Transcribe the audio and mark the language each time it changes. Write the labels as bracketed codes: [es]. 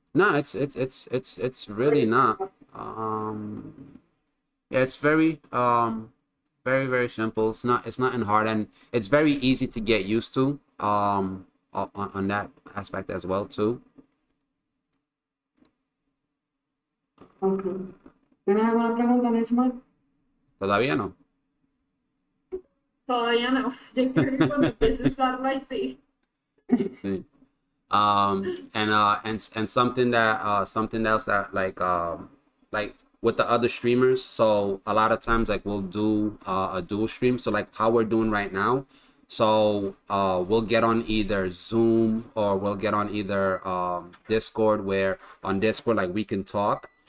[en] No, it's really not. Yeah, it's very very simple. It's not hard, and it's very easy to get used to on that aspect as well too. Okay. [es] ¿Tienes alguna pregunta, Nisman? Todavía no. Todavía no. Yo creo que cuando empiece a usarlo ahí sí. Sí. [en] And something else that like with the other streamers, so a lot of times like we'll do a dual stream, so like how we're doing right now. So we'll get on either Zoom or we'll get on either Discord, where on Discord like we can talk.